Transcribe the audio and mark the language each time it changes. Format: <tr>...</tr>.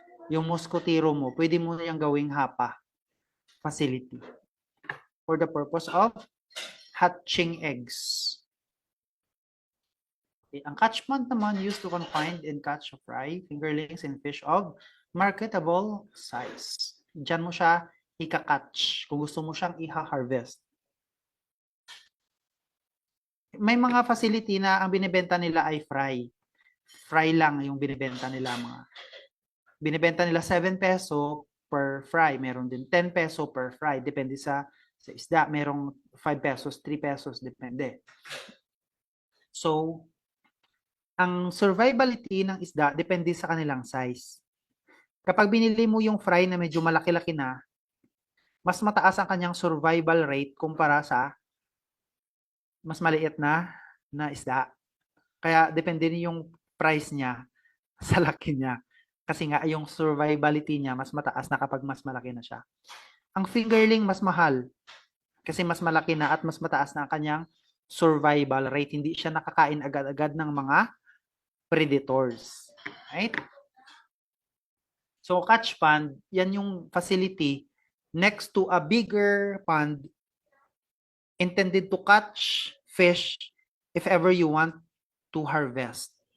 <tl>Yung mosquitero mo, pwede mo yung gawing hapa facility</tl> <en>for the purpose of hatching eggs. Okay.</en> <tl>Ang catch pond naman</tl> <en>used to confine and catch a fry, fingerlings, and fish of marketable size.</en> <tl>Diyan mo siya ika-catch kung gusto mo siyang i-harvest. May mga facility na ang binibenta nila ay fry. Fry lang yung binibenta nila mga. Binibenta nila 7 peso per fry. Meron din 10 peso per fry. Depende sa isda. Merong 5 pesos, 3 pesos. Depende. So, ang survivability ng isda depende sa kanilang size. Kapag binili mo yung fry na medyo malaki-laki na, mas mataas ang kanyang survival rate kumpara sa mas maliit na isda. Kaya depende din yung price niya sa laki niya. Kasi nga yung survivability niya mas mataas na kapag mas malaki na siya. Ang fingerling mas mahal kasi mas malaki na at mas mataas na ang kanyang survival rate. Hindi siya nakakain agad-agad ng mga predators. Right?</tl> <en>So catch pond,</en> <tl>yan yung</tl> <en>facility next to a bigger pond intended to catch fish if ever you want to harvest.</en>